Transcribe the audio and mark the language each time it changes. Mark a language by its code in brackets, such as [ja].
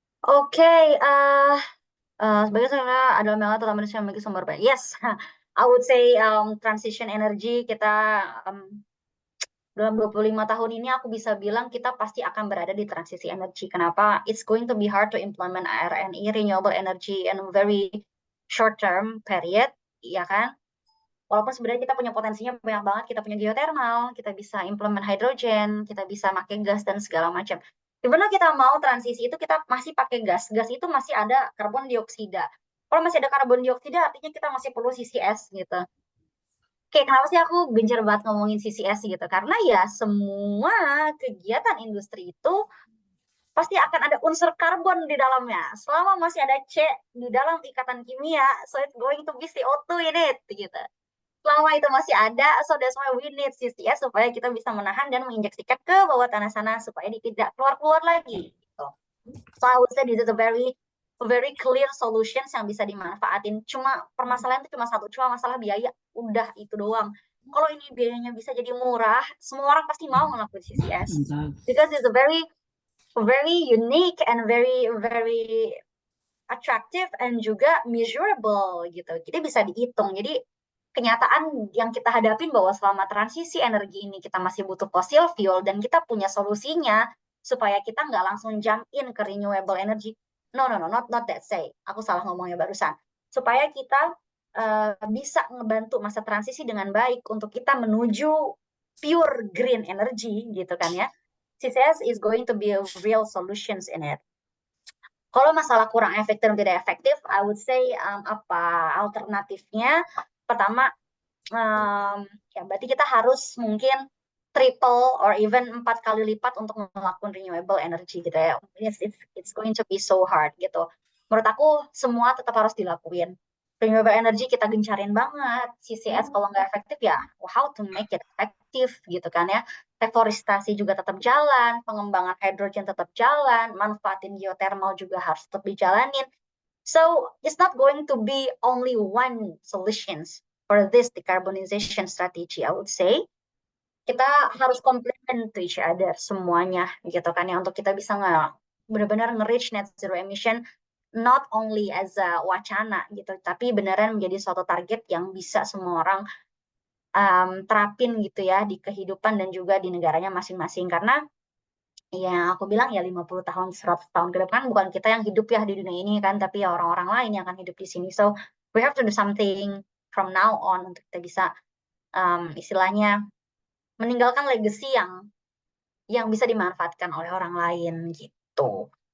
[id] Oke, sebagai sebenarnya adalah melata utama yang memiliki sumber banyak. [en] Yes, I would say transition energy [id] kita dalam 25 tahun ini aku bisa bilang kita pasti akan berada di transisi energi. Kenapa? [en] It's going to be hard to implement RNE, renewable energy, in a very short term period, [id] ya kan? Walaupun sebenarnya kita punya potensinya banyak banget, kita punya geothermal, kita bisa implement hydrogen, kita bisa pakai gas dan segala macam. Gimana kita mau transisi itu kita masih pakai gas. Gas itu masih ada karbon dioksida. Kalau masih ada karbon dioksida artinya kita masih perlu CCS gitu. Oke, kenapa sih aku gencar banget ngomongin CCS gitu? Karena ya semua kegiatan industri itu pasti akan ada unsur karbon di dalamnya. Selama masih ada C di dalam ikatan kimia, [en] so it's going to be CO2 in it [id] gitu. selama itu masih ada, [en] so that's why we need CCS [id] supaya kita bisa menahan dan menginjeksikan ke bawah tanah sana supaya tidak keluar-keluar lagi. Gitu. [en] So I would say this is a very clear solutions [id] yang bisa dimanfaatin. Cuma permasalahan itu cuma masalah biaya. Udah itu doang. Kalau ini biayanya bisa jadi murah, semua orang pasti mau ngelakuin CCS. [en] Because it's a very unique and very attractive and juga measurable gitu. [id] Jadi bisa dihitung. Jadi kenyataan yang kita hadapin bahwa selama transisi energi ini kita masih butuh fossil fuel dan kita punya solusinya supaya kita nggak langsung [en] jump in [id] ke renewable energy. [en] No, not that say. [id] Aku salah ngomongnya barusan. Supaya kita bisa ngebantu masa transisi dengan baik untuk kita menuju pure green energy gitu kan ya. [en] CCS is going to be a real solutions in it. [id] Kalau masalah kurang efektif dan tidak efektif, [en] I would say [id] apa alternatifnya? Pertama, ya berarti kita harus mungkin [en] triple or even [id] 4 kali lipat untuk melakukan renewable energy gitu ya. [en] It's going to be so hard [id] gitu. Menurut aku semua tetap harus dilakuin. Renewable energy kita gencarin banget. CCS kalau nggak efektif ya, [en] how to make it effective [id] gitu kan ya. Reforestasi juga tetap jalan, pengembangan hidrogen tetap jalan, manfaatin geothermal juga harus tetap dijalanin. [en] So it's not going to be only one solutions for this decarbonization strategy, I would say. [id] Kita harus [en] complement to each other [id] semuanya gitu kan ya untuk kita bisa benar-benar nge-reach net zero emission [en] not only as a [id] wacana gitu tapi beneran menjadi suatu target yang bisa semua orang terapin gitu ya di kehidupan dan juga di negaranya masing-masing karena ya aku bilang ya 50 tahun 100 tahun ke depan bukan kita yang hidup ya di dunia ini kan tapi ya orang-orang lain yang akan hidup di sini, [en] so we have to do something from now on [id] untuk kita bisa istilahnya meninggalkan legacy yang bisa dimanfaatkan oleh orang lain gitu.